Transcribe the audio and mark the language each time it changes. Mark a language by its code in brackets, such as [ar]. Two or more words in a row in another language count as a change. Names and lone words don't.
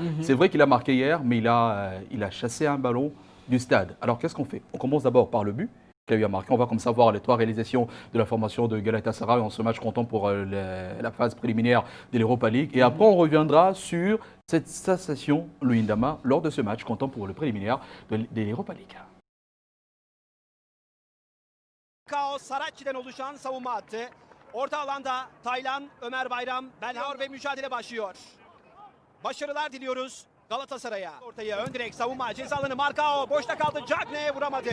[fr] C'est vrai qu'il a marqué hier, mais il a chassé un ballon du stade. Alors qu'est-ce qu'on fait? On commence d'abord par le but qu'il a eu à marquer. On va comme ça voir les 3 réalisations de la formation de Galatasaray en ce match comptant pour la phase préliminaire de l'Europa League. Et après, on reviendra sur cette sensation Louis Ndama lors de ce match comptant pour le préliminaire de l'Europa League. [tr] Kao Saracchi'den oluşan savunma hattı. Orta alanda Taylan, Ömer Bayram, Belhar ve mücadele başlıyor. Başarılar diliyoruz Galatasaray'a. Ortaya ön direk savunma ceza alanı Marcao boşta kaldı. Cagney'e vuramadı.